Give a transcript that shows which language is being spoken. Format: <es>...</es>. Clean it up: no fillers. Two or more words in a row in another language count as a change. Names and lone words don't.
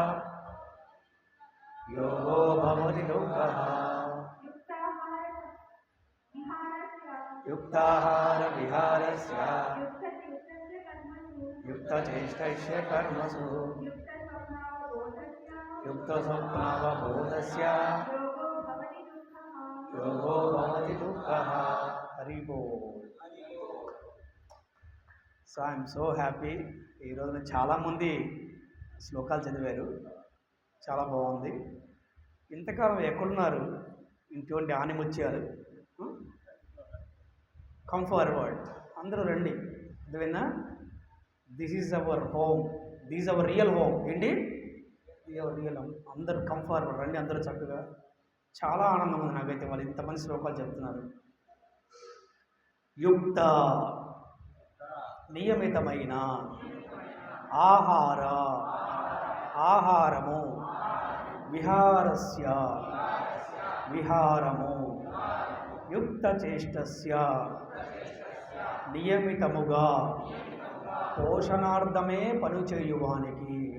<sa>योगो भवति दुःखः युक्ताहारविहारस्य युक्तचेष्टस्य कर्मसु युक्तस्वप्नावबोधस्य योगो भवति दुःखः हरि बोल</sa> <en>so I'm so happy</en> <te>ఈరోజు చాలామంది శ్లోకాలు చదివారు చాలా బాగుంది ఇంతకాలం ఎక్కడున్నారు ఇటువంటి ఆనిముత్యాలు</te> <en>come forward</en> <te>అందరూ రండి అర్థమైందా</te> <en>this is our home this our real home</en> <te>ఏంటి</te> <en>our real home</en> <te>అందరూ</te> <en>come forward</en> <te>రండి అందరూ చక్కగా చాలా ఆనందం ఉంది నాకైతే వాళ్ళు ఇంతమంది శ్లోకాలు చెప్తున్నారు యుక్త నియమితమైన ఆహారము విహారస్య విహారము</te> <sa>యుక్త చేష్టస్య</sa> <te>నియమితముగా పోషణార్థమే పనిచేయువానికి</te>